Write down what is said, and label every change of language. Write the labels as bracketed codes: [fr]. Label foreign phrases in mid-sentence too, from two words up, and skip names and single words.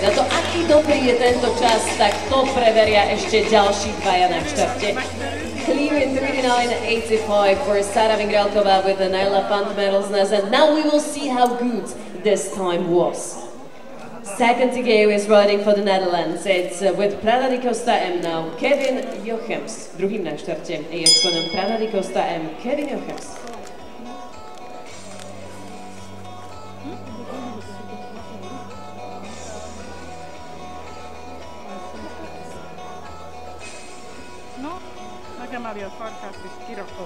[sk] A to, aký dobrý je tento čas, tak to preveria ešte ďalší dvaja na štarte. [en] Clear in 39.85 for Sára Vingrálková with Naila van der Merelsen. And now we will see how good this time was. Second to go is riding for the Netherlands. It's with Prada di Costa M now, Kevin Jochems. [sk] Druhým na štarte je s konom Prada di Costa M, Kevin Jochems. [hu] Megemeli a farkát és kirakod.